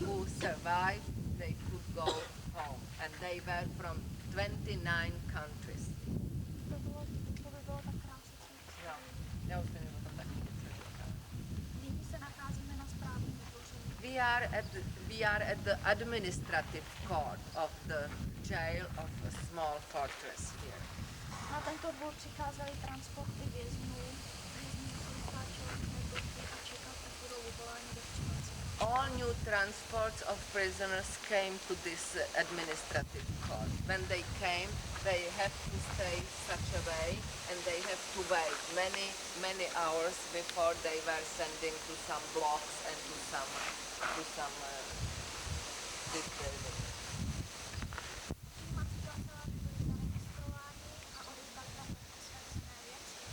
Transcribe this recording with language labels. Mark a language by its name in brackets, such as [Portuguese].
[English] Who survived, they could go home. And they were from 29 countries. [Czech] To by bylo tak krásné. Jo, já už nevím o tom taky něco říkám. Nyní se nacházíme na správním dvoře. [English] We are at the administrative court of the jail of a small fortress here. [Czech] Na tento dvůr přicházely transporty vězňů. Vězni museli stáčet boty a čekat, až budou vyvoláni do přijímací. [English] All new transports of prisoners came to this administrative court. When they came, they have to stay such a way, and they have to wait many hours before they were sending to some blocks and to some this building. [Czech] Přijímací kanceláře byly zaregistrováni a odevzdali tam své cenné věci.